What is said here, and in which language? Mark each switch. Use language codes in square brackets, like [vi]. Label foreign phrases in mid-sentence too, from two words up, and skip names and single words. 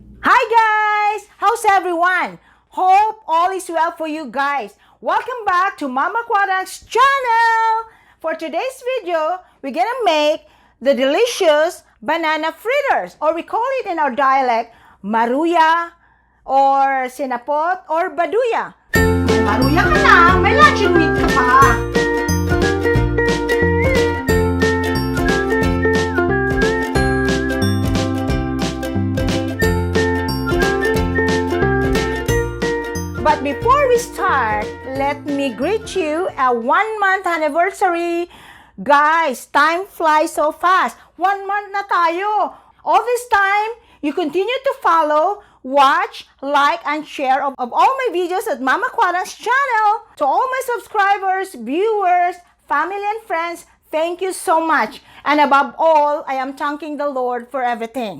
[en] Hi guys! How's everyone? Hope all is well for you guys. Welcome back to Mama Kwatang's channel. For today's video, we're gonna make the delicious banana fritters, or we call it in our dialect, maruya, or sinapot, or baduya. [tl] May maruya ka na, may [en] luncheon meat [tl] ka pa. [en] But before we start, let me greet you a 1-month anniversary. Guys, time flies so fast. 1 month [tl] na tayo. [en] All this time, you continue to follow, watch, like, and share of all my videos at Mama Kwatang's channel. To all my subscribers, viewers, family, and friends, thank you so much. And above all, I am thanking the Lord for everything.